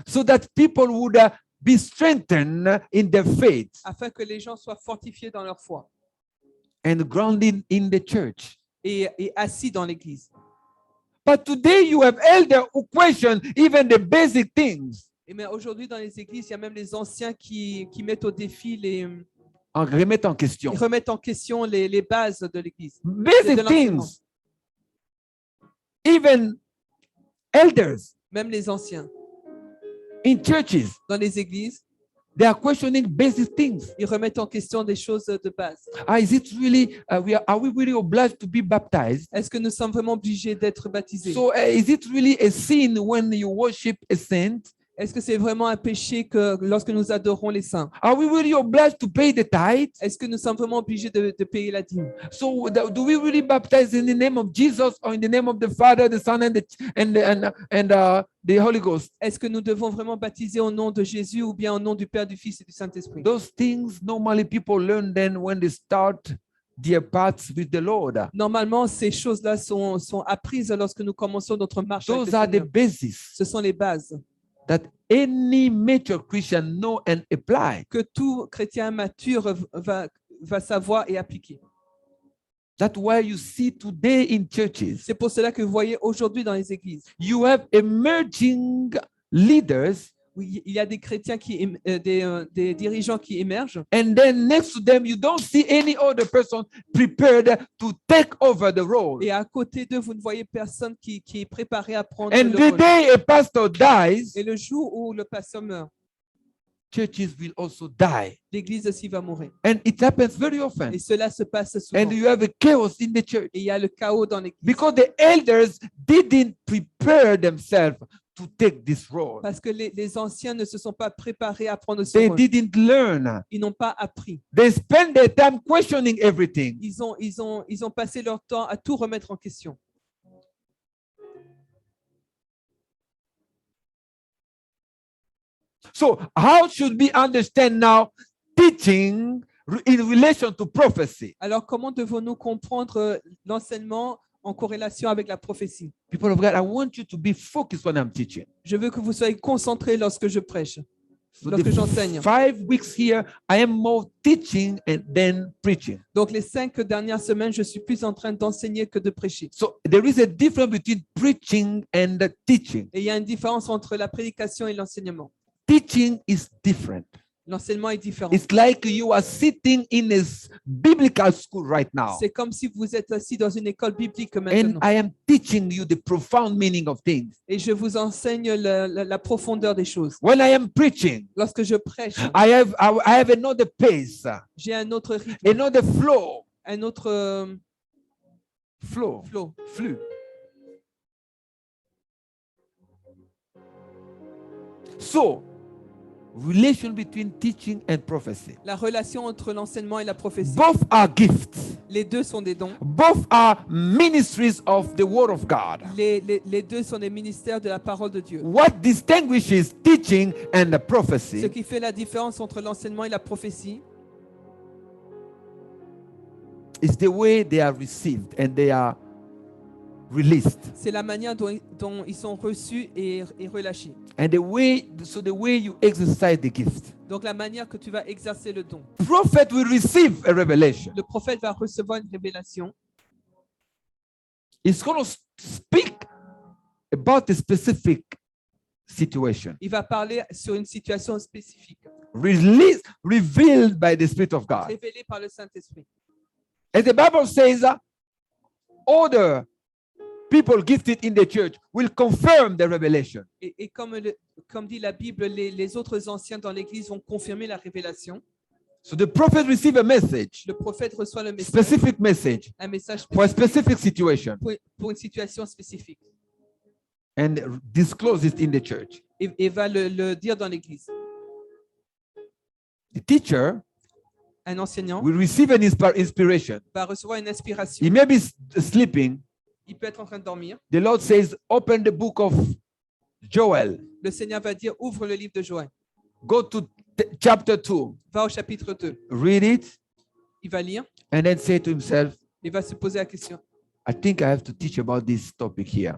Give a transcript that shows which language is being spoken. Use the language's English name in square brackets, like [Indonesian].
[English] so that people would be strengthened in their faith [French] afin que les gens soient fortifiés dans leur foi [English] and grounded in the church. [French] et assis dans l'Église. [English] But today you have elders who question even the basic things. [French] Mais aujourd'hui, dans les églises, il y a même les anciens qui mettent au défi, En remettant en question. ils remettent en question les bases de l'Église. [English] Basic [French] de l'enseignement. [English] things. Even elders [French] Même les anciens. [English] in churches, [French] Dans les églises, [English] they are questioning basic things. [French] ils remettent en question des choses de base. [English] Is it really, are we really obliged to be baptized? [French] Est-ce que nous sommes vraiment obligés d'être baptisés? [English] So is it really a sin when you worship a saint? [French] Est-ce que c'est vraiment un péché que lorsque nous adorons les saints? [English] Are we really obliged to pay the tithe? [French] Est-ce que nous sommes vraiment obligés de payer la dîme? [English] So do we really baptize in the name of Jesus or in the name of the Father, the Son, the Holy Ghost? [French] Est-ce que nous devons vraiment baptiser au nom de Jésus ou bien au nom du Père, du Fils et du Saint-Esprit? [English] Those things normally people learn then when they start their paths with the Lord. [French] Normalement, ces choses-là sont apprises lorsque nous commençons notre marche avec [English] Those [French] le [English] are the [French] Seigneur. [English] basis [French] Ce sont les bases [English] that any mature Christian know and apply. [French] que tout chrétien mature va savoir et appliquer. [English] That's why you see today in churches, [French] C'est pour cela que vous voyez aujourd'hui dans les églises, [English] you have emerging leaders, [French] où il y a des chrétiens des dirigeants qui émergent, [English] and then next to them, you don't see any other person prepared to take over the role. [French] et à côté d'eux, vous ne voyez personne qui est préparé à prendre [English] And [French] le [English] the [French] rôle. [English] day a pastor dies, [French] Et le jour où le pasteur meurt, [English] churches will also die. [French] l'église aussi va mourir. [English] And it happens very often. [French] Et cela se passe souvent. [English] And you have a chaos in the church [French] Et il y a le chaos dans l'église. [English] because the elders didn't prepare themselves to take this role. [French] Parce que les anciens ne se sont pas préparés à prendre ce [English] They [French] rôle. [English] didn't learn. [French] Ils n'ont pas appris. [English] They spend their time questioning everything. [French] Ils ont passé leur temps à tout remettre en question. [English] So how should we understand now teaching in relation to prophecy? [French] Alors, comment devons-nous comprendre l'enseignement en corrélation avec la prophétie? [English] People of God, I want you to be focused when I'm teaching. [French] Je veux que vous soyez concentrés lorsque je prêche. [English] So [French] Lorsque j'enseigne. [English] 5 weeks here, I am more teaching and then preaching. [French] Donc, les 5 dernières semaines, je suis plus en train d'enseigner que de prêcher. [English] So there is a difference between preaching and teaching. [French] Et il y a une différence entre la prédication et l'enseignement. [English] Teaching is different. [French] L'enseignement est différent. [English] It's like you are sitting in a biblical school right now. [French] C'est comme si vous êtes assis dans une école biblique [English] And [French] maintenant. [English] I am teaching you the profound meaning of things. [French] Et je vous enseigne la profondeur des choses. [English] When I am preaching, [French] Lorsque je prêche, [English] I have another pace, [French] j'ai un autre rythme, [English] another flow. [French] un autre [English] Flow. flow. [French] Flux. [English] So, relation between teaching and prophecy. [French] La relation entre l'enseignement et la prophétie. [English] Both are gifts. [French] Les deux sont des dons. [English] Both are ministries of the Word of God. [French] Les deux sont des ministères de la parole de Dieu. [English] What distinguishes teaching and the [French] Ce [English] prophecy [French] qui fait la différence entre l'enseignement et la prophétie, [English] is the way they are received and they are released. [French] c'est la manière dont ils sont reçus et relâchés. [English] And the way you exercise the gift. [French] Donc la manière que tu vas exercer le don. [English] Prophet will receive a revelation. [French] Le prophète va recevoir une révélation. [English] He's going to speak about a specific situation, [French] Il va parler sur une situation spécifique, [English] revealed by the Spirit of God. [French] révélée par le Saint-Esprit. [English] As the Bible says, other people gifted in the church will confirm the revelation. [French] Et comme dit la Bible, les autres anciens dans l'Église vont confirmer la révélation. [English] So the prophet receives a message, [French] Le prophète reçoit le message, [English] specific message [French] un message [English] for a [French] spécifique [English] specific situation [French] pour une situation spécifique [English] and disclose it in the church. [French] et va le dire dans l'Église. [English] The teacher [French] Un enseignant [English] will receive an inspiration. [French] va recevoir une inspiration. [English] He may be sleeping. [French] Il peut être en train de dormir. [English] The Lord says, open the book of Joel. [French] Le Seigneur va dire, ouvre le livre de Joël. [English] Go to chapter 2. [French] Va au chapitre 2. [English] Read it [French] Il va lire [English] and then say to himself, [French] et va se poser la question. [English] I think I have to teach about this topic here.